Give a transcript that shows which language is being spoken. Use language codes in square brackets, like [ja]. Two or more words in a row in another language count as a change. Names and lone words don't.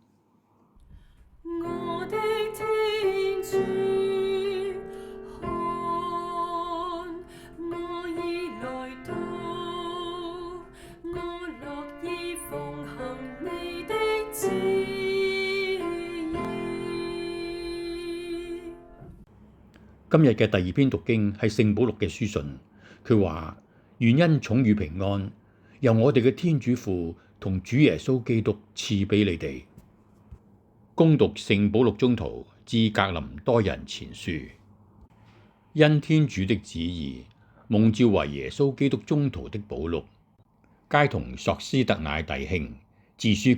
[yue] 我的天主，看，我已來到，我樂意奉行你的旨意。今日嘅第二篇讀經係聖保祿嘅書信，佢話：願恩寵與平安由我哋嘅天主父同主耶穌基督賜俾你哋。恭讀聖保祿宗徒致格林多人前書，因天主的旨意，蒙召為耶穌基督宗徒的保祿， 皆同索斯特乃弟兄自書